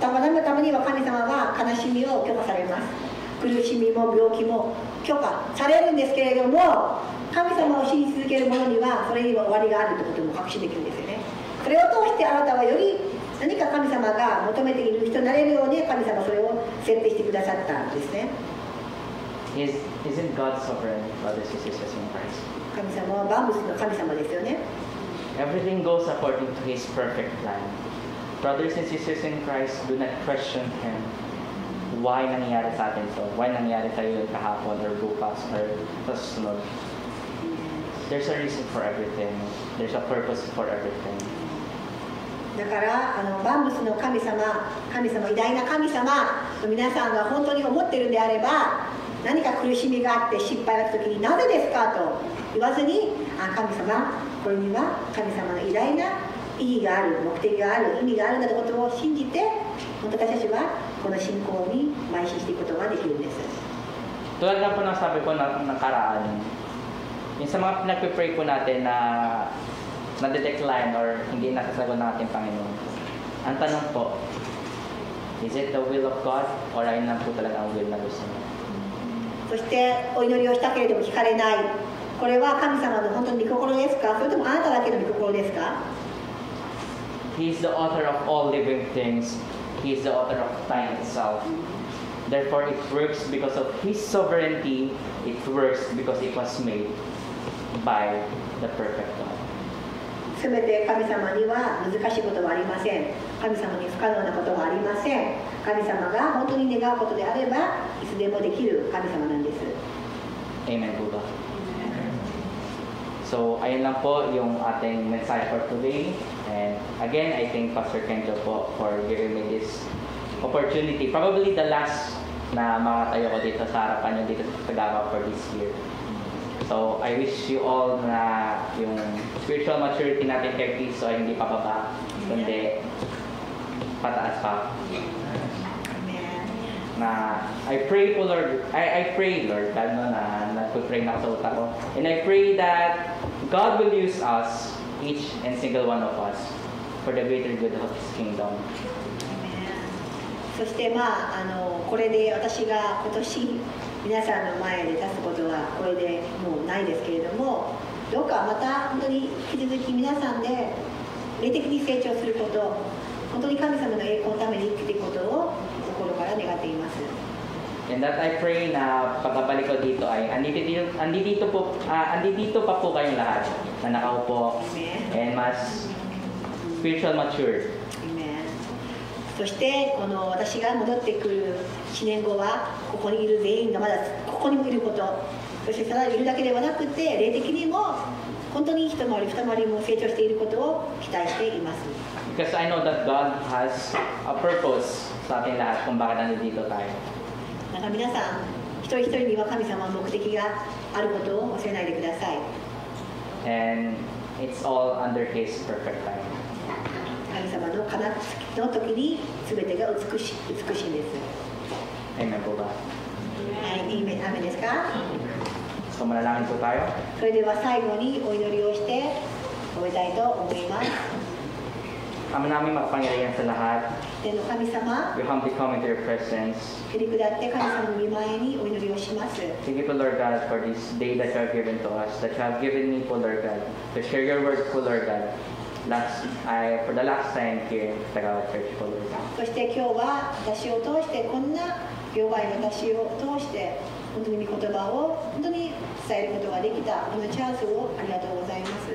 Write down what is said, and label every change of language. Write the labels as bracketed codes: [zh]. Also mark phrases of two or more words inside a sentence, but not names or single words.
[ja] たまには神様は悲しみを許可されます。苦しみも病気も許可されるんですけれども、神様を信じ続ける者にはそれには終わりがあるということも確信できるんですよね。それを通してあなたはより何か神様が求めている人になれるように神様はそれを設定してくださったんですね。 [en] Isn't God sovereign, brothers and sisters in Christ? [ja] 神様は万物の神様ですよね。 [en] Everything goes according to His perfect plan. Brothers and sisters in Christ, do not question Him. [tl] Why nangyayari sa atin to? Why nangyayari tayo kahapon or bukas or sa susunod? [en] There's a reason for everything. There's a purpose for everything. [ja] だから万物の神様、偉大な神様の皆さんが本当に思っているんであれば、何か苦しみがあって失敗があった時になぜですかと言わずに、神様、これには神様の偉大な意義がある、目的がある、意味があるんだということを信じて、本当私たちはこの信仰に邁進していくことができるんです。 [tl] Tulad na po ng sabi ko na nakaraan, yung sa mga pinag-pray po natin na na-decline or hindi nasasagot natin Panginoon. Ang tanong po, [en] is it the will of God or [tl] ayun lang po talaga ang will na gusto niya? [ja] そしてお祈りをしたけれども聞かれない。これは神様の本当に御心ですか？それともあなただけの御心ですか？ [en] He is the author of all living things. He is the author of time itself. Therefore, it works because of His sovereignty. It works because it was made by the perfect God. [ja] すべて神様には難しいことはありません。神様に不可能なことはありません。神様が本当に願うことであればいつでもできる神様なんです。 [tl] Amen po ba? So, ayun lang po yung ating mensahe [en] for today. And again, I thank Pastor Kenjo po for giving me this opportunity. Probably the last [tl] na makatayo ko dito sa harapan nyo dito sa Tagawa [en] for this year. [tl] So, [en] I wish you all [tl] na yung [en] spiritual maturity [tl] natin kay Kristo ay hindi pababa, kundi pataas pa. Na [en] I pray [tl] po [en] Lord, I pray Lord, [tl] lalo na nagpupray na ako sa utak ko. [en] And I pray that God will use us, each and single one of us, for the greater good of His kingdom. [ja] そしてこれで私が今年皆さんの前で立つことはこれでもうないですけれども、どうかまた本当に引き続き皆さんで霊的に成長すること、本当に神様の栄光のために生きていくことを心からから願っています。 [en] And that I pray [tl] na pagkabalik ko dito ay andito pa po kayong lahat na nakaupo and mas [en] spiritual matured. [tl] Amen. [ja] そしてこの私が戻ってくる1年後はここにいる全員がまだここにもいること、そしてただいるだけではなくて霊的にも本当に一回り二回りも成長していることを期待しています。 [en] Because I know that God has a purpose [tl] sa ating lahat kung bakit nandito tayo. [ja] だから皆さん一人一人には神様の目的があることを忘れないでください。 [en] And it's all under His perfect time. [ja] 神様のかなの時に全てが美しいんです。 [tl] Amen po ba? [ja] はい、いいアメですか？ [tl] So manalangin po tayo. [ja] それでは最後にお祈りをして終えたいと思います。 [tl] Ama namin makapangyarihan sa lahat. [ja] 天の神様、 [en] We humbly come into your presence. [ja] 振り下って神様の御前にお祈りをします。 [en] Thank you po, Lord God, for this day that you have given to us, that you have given me po, Lord God, to share your word po, Lord God. For the last time here in Tagawa Church po, Lord God. [ja] そして今日は私を通してこんな弱い私を通して本当に御言葉を本当に伝えることができたこのチャンスをありがとうございます。